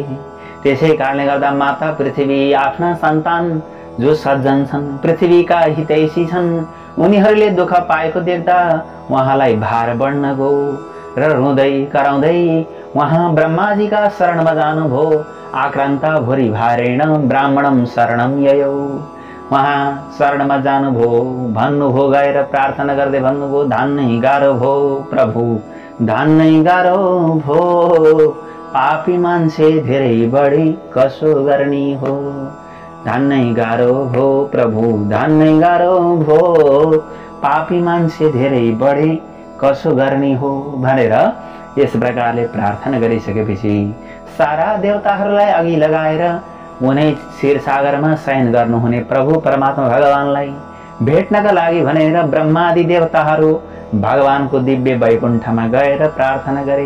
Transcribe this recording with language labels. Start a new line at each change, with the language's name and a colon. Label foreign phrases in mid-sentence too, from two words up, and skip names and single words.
Nepali: त्यसै कारणले गर्दा माता पृथ्वी आफ्ना सन्तान जो सज्जन छन्, पृथ्वीका हितैषी छन्, उनीहरूले दुःख पाएको देख्दा उहाँलाई भार बढ्न गयो र रुँदै कराउँदै उहाँ ब्रह्माजीका शरणमा जानुभयो।
Sanskrit: आक्रान्ता भुरी भारेण ब्राह्मणम शरणम ययौ।
Nepali: उहाँ शरणमा जानुभयो, भन्नुभयो, गएर प्रार्थना गर्दै भन्नुभयो, धान्नै गाह्रो भो प्रभु, धान्नै गाह्रो भो, पापी मान्छे धेरै बढी कसो गर्ने हो। धान्नै गाह्रो भो प्रभु, धान्नै गाह्रो भो, पापी मान्छे धेरै बढी कसो गर्ने हो भनेर यस प्रकारले प्रार्थना गरिसकेपछि सारा देवताहरूलाई अघि लगाएर उनै क्षीरसागरमा शयन गर्नुहुने प्रभु परमात्मा भगवानलाई भेट्नका लागि भनेर ब्रह्मादि देवताहरू भगवानको दिव्य वैकुण्ठमा गएर प्रार्थना गरे।